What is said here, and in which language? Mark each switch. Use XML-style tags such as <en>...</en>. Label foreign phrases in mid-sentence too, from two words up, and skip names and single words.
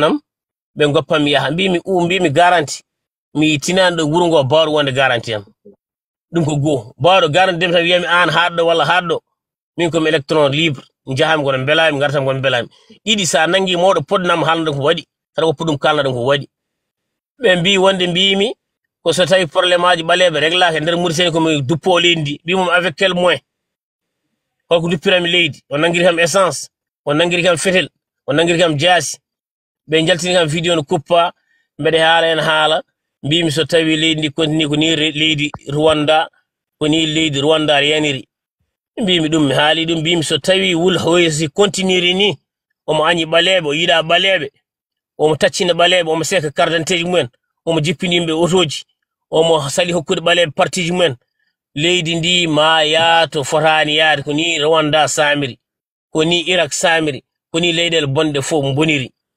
<ff>am be goppam mi yaha mbi mi garantie mi tinando wurungo bawdo wonde garantie am dum ko go bawdo garantie dem tan wiyami an haddo walla haddo min ko</ff> <fr>electron libre</fr> <ff>njaham gono belami gartam gono belami didi sa nangi modo podnam halndo ko wadi kada ko pudum kalna dum ko wadi be mbi wonde mbimi ko so tawi problème aji balebe réglage der Mauritanie ko mi duppo lendi bimum</ff> <fr>avec quel moyen</fr> <ff>ko duppirami leydi on nangiri kam essence on nangiri kam fetel on nangiri kam jaasi be jaltini kam vidéo no kuppa mbede haala en haala mbimi so tawi leydi continue ko ni leydi Rwanda ko ni leydi Rwanda yaniri mbimi dum mi haali dum mbimi so tawi wul hoysi continue ni omo anyi balebe o yida balebe omo taccina balebe omo seka carte mumen omo jippini yimbe otoji omo sali hokkude balebe partiji mumen leydi ndi ma yaato fotani yaade ko ni Rwanda samiri ko ni Iraq samiri ko ni leydel bonde fo boniri</ff>